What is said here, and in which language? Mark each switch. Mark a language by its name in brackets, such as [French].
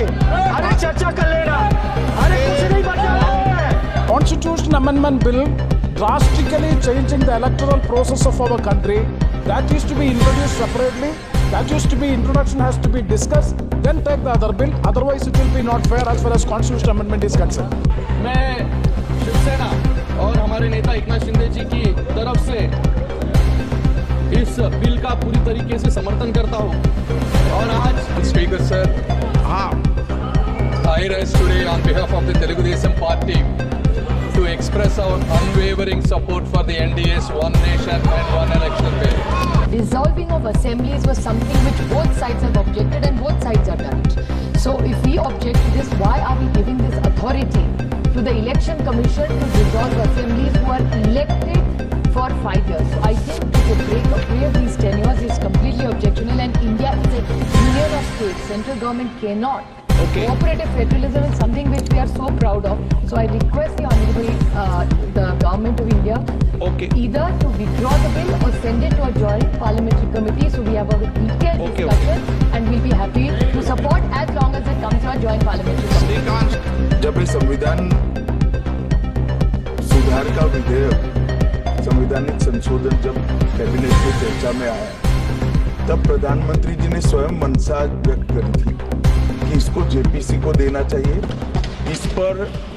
[Hindi] अरे चर्चा कर लेना, अरे कुछ नहीं बचा है। [English] Constitution Amendment Bill drastically changing the electoral process of our country. That used to be introduced separately. That used to be introduction has to be discussed. Then take the other bill. Otherwise, it will be not fair as far as Constitution Amendment is concerned. [Hindi] मैं शिवसेना और हमारे नेता एकनाथ शिंदे जी की तरफ से इस bill का पूरी तरीके से समर्थन करता हूं। और आज स्पीकर सर, हाँ, [English] I rise today on behalf of the Telugu Desam Party to express our unwavering support for the NDA's One Nation and One Election bill. Dissolving of assemblies was something which both sides have objected and both sides are done it. So if we object to this, why are we giving this authority to the Election Commission to dissolve assemblies who are elected for 5 years? So I think to break away of these tenures is completely objectionable, and India is a union of states. Central government cannot. Cooperative federalism is something which we are so proud of. So I request the Honorable the Government of India either to withdraw the bill or send it to a joint parliamentary committee so we have a detailed discussion, and we'll be happy to support as long as it comes to a joint parliamentary committee. [Hindi] जब ये संविधान सुधार का विधेयक, संवैधानिक संशोधन जब cabinet में चर्चा में आया, तब प्रधानमंत्री जी ने स्वयं मंशा व्यक्त करी थी कि इसको जेपीसी को देना चाहिए। इस पर